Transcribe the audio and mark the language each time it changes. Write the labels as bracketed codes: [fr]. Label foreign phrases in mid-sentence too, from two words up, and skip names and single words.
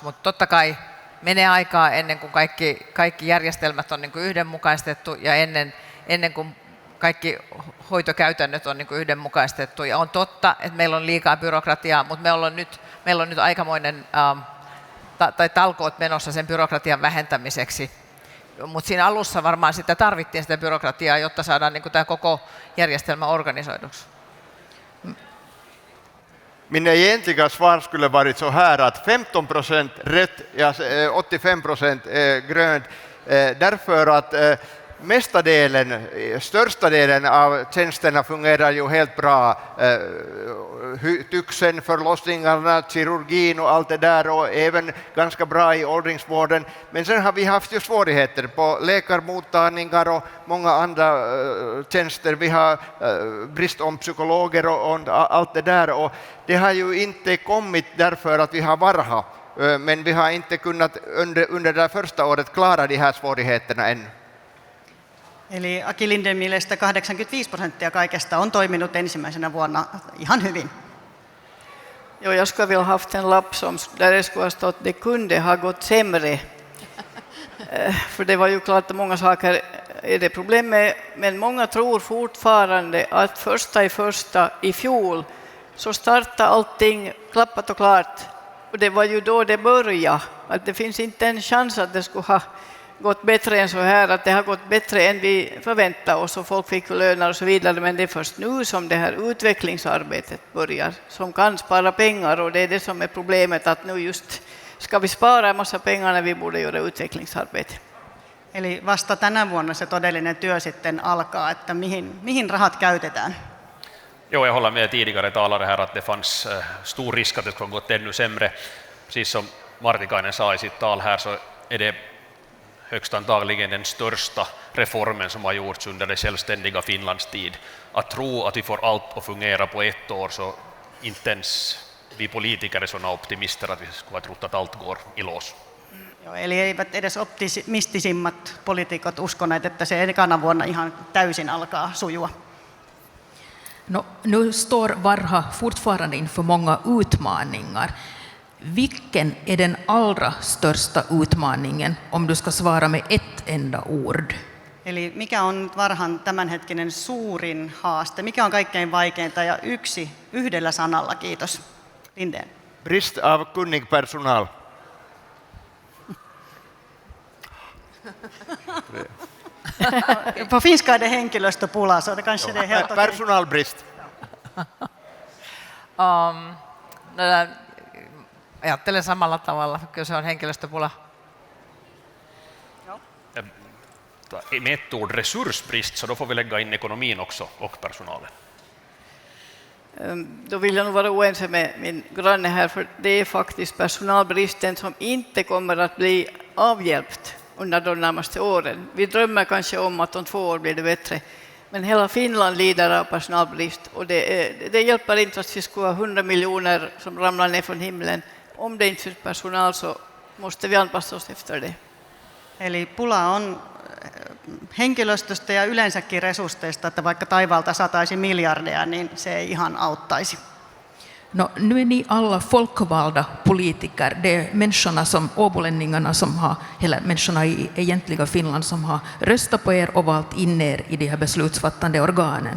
[fi] Mutta totta kai menee aikaa ennen kuin kaikki järjestelmät on niin kuin yhdenmukaistettu ja ennen kuin kaikki hoitokäytännöt on niin kuin yhdenmukaistettu. Ja on totta, että meillä on liikaa byrokratiaa, mutta meillä on nyt aikamoinen tai talkoot menossa sen byrokratian vähentämiseksi. Mutta siinä alussa varmaan sitä tarvittiin sitä byrokratiaa, jotta saadaan niin kuin tämä koko järjestelmä organisoiduksi. [sv] Min egentliga svar skulle varit så här att 15% rött ja 85% grönt, därför att största delen av tjänsterna fungerar ju helt bra. Tyxen, förlossningarna, kirurgin och allt det där, och även ganska bra i åldringsvården. Men sen har vi haft ju svårigheter på läkarmottagningar och många andra tjänster. Vi har brist om psykologer och allt det där, och det har ju inte kommit därför att vi har Varha. Men vi har inte kunnat under det första året klara de här svårigheterna ännu. [fi] Eli Aki Linden mielestä 85% kaikesta on toiminut ensimmäisenä vuonna ihan hyvin. [sv] Jo, jag skulle vilja haft en lapp där det skulle ha stått det kunde ha gått sämre. För det var ju klart att många saker är det problem med, men många tror fortfarande att första i fjol så startade allting klappat och klart. Och det var ju då det började. Att det finns inte en chans att det skulle ha gått bättre än så här, att det har gått bättre än vi förväntade oss och folk fick löner och så vidare, men det är först nu som det här utvecklingsarbetet börjar, som kan spara pengar, och det är det som är problemet, att nu just ska vi spara en massa pengar när vi borde göra utvecklingsarbete. [fi] Eli vasta tänä vuonna se todellinen työ sitten alkaa, että mihin rahat käytetään. [sv] Jo, jag håller med tidigare talare här att det fanns stor risk att det skulle ha gått ännu sämre. Precis som Martikainen sa i sitt tal här, så är det högst antagligen den största reformen som har gjorts under det självständiga Finlands tid. Att tro att vi får allt att fungera på ett år, så inte ens vi politiker är sådana optimister att vi skulle ha trott att allt går i lås. [fi] Joo, eli eivät edes optimistisimmat poliitikot uskoneet, että se ekana vuonna ihan täysin alkaa sujua. [sv] No, nu står Varha fortfarande inför många utmaningar. Vilken är den allra största utmaningen om du ska svara med ett enda ord? [fi] Eli mikä on Varhan tämänhetkinen suurin haaste? Mikä on kaikkein vaikeinta? Ja yhdellä sanalla, kiitos. [sv] Lindén. Brist av kunnig personal. På finska är det henkilöstöpula, så det kanske det är helt okej. Personalbrist. [fi] Ajattelen samalla tavalla, kyllä se on henkilöstöpula. [sv] Med ett ord resursbrist, så då får vi lägga in ekonomin också och personalen. Då vill jag nog vara oense med min granne här, för det är faktiskt personalbristen som inte kommer att bli avhjälpt under de närmaste åren. Vi drömmer kanske om att om 2 år blir det bättre, men hela Finland lider av personalbrist, och det hjälper inte att vi skulle ha 100 miljoner som ramlar ner från himlen. Om det inte finns personal så måste vi anpassa oss efter det. [fi] Eli pula on henkilöstöstä ja yleensäkin resursseista, että vaikka taivaalta sataisi miljardeja, niin se ei ihan auttaisi. [sv] No, nu är ni alla folkvalda politiker. Det är människorna som åbolänningarna som har, eller människorna i egentliga Finland som har röstat på er och valt in er i de här beslutsfattande organen.